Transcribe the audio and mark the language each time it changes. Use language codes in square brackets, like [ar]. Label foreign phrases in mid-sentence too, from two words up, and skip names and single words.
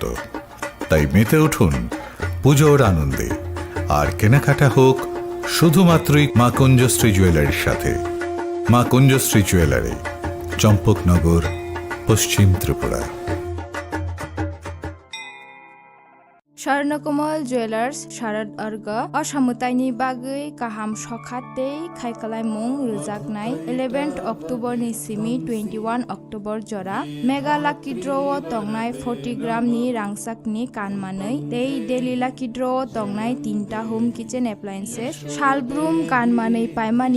[bn] তাই মেতে উঠুন পুজোর আনন্দে, আর কেনাকাটা হোক শুধুমাত্রই মা কুঞ্জশ্রী জুয়েলারির সাথে। মা কুঞ্জশ্রী জুয়েলারি, চম্পকনগর, পশ্চিম ত্রিপুরা। [brx] স্বর্ণকমল জুয়েলার্স শারদ अर्घ असामुताइनि बागै गाहाम सखातै खायखालायमुं रोजागनाय 11 अक्ट'बरनि सिमी 21 अक्ट'बर जरा मेगा लाकी ड्र'आव तंनाय 40 ग्रामनि रांसाकनि कानमानै डेली लाकी ड्र'आव तंनाय 3टा होम किचेन एप्लायेन्सेस सालब्रुम कानमानै पाइमानि